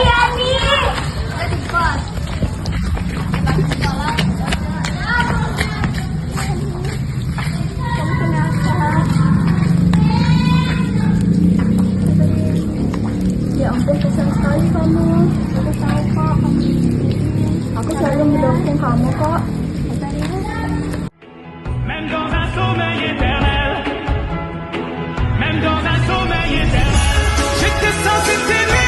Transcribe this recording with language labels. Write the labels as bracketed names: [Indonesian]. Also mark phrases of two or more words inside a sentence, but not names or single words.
[Indonesian] Ya ampun, kasihan sekali kamu. Aku tahu kok. Aku selalu mendukung kamu kok. [French] Même dans un sommeil éternel, même dans un sommeil éternel, j'étais censé